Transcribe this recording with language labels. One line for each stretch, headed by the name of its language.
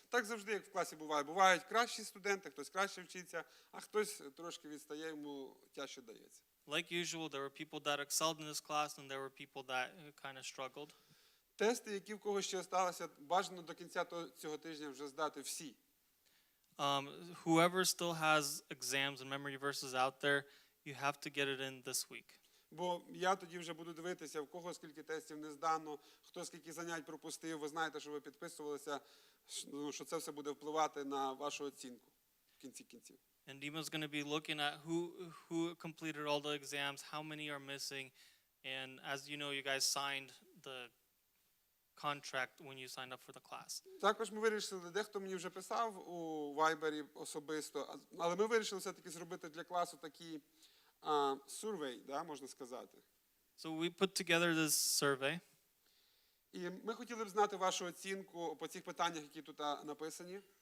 Ukrainian: Так завжди, як в класі буває. Бувають кращі студенти, хтось краще вчиться, а хтось трошки відстає, йому тяжче дається.
English: Like usual, there were people that excelled in this class, and there were people that kind of struggled.
Ukrainian: Тести, які в когось ще залишилися, бажано до кінця цього тижня вже здати всі.
English: Whoever still has exams and memory verses out there, you have to get it in this week.
Ukrainian: Бо я тоді вже буду дивитися, в кого скільки тестів не здано, хто скільки занять пропустив. Ви знаєте, що ви підписувалися, що це все буде впливати на вашу оцінку в кінці кінців.
English: And Dima's going to be looking at who completed all the exams, how many are missing, and as you know, you guys signed the contract when you signed up for the class.
Ukrainian: Також ми вирішили, дехто мені вже писав у Viber'і особисто, але ми вирішили все-таки зробити для класу такий survey, да, можна сказати.
English: So we put together this survey.
Ukrainian: І ми хотіли б знати вашу оцінку по цих питаннях, які тут написані.